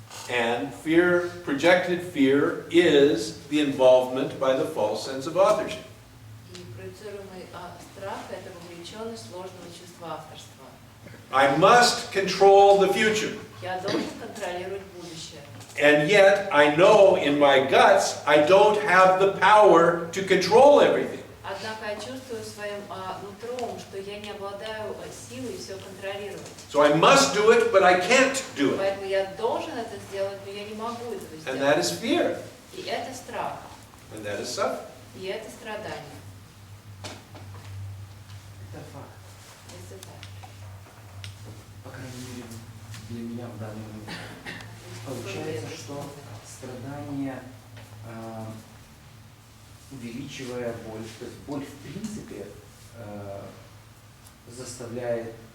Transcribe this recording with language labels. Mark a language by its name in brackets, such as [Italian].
[English] And fear, projected fear, is the involvement by the false sense of authorship. [Russian] И проецируемый страх – это вовлеченность ложного чувства авторства. [English] I must control the future. [Russian] Я должен контролировать будущее. [English] And yet, I know in my guts, I don't have the power to control everything. [Russian] Однако я чувствую своим нутром, что я не обладаю силой все контролировать. [English] So I must do it, but I can't do it. [Russian] Поэтому я должен это сделать, но я не могу этого [English] And that [Russian] сделать. [English] is fear. [Russian] И это страх. [English] And that is suffering. [Russian] И это страдание. Это факт. Это так. По крайней мере, для меня в данный момент. Получается, что страдание, увеличивая боль, то есть боль в принципе заставляет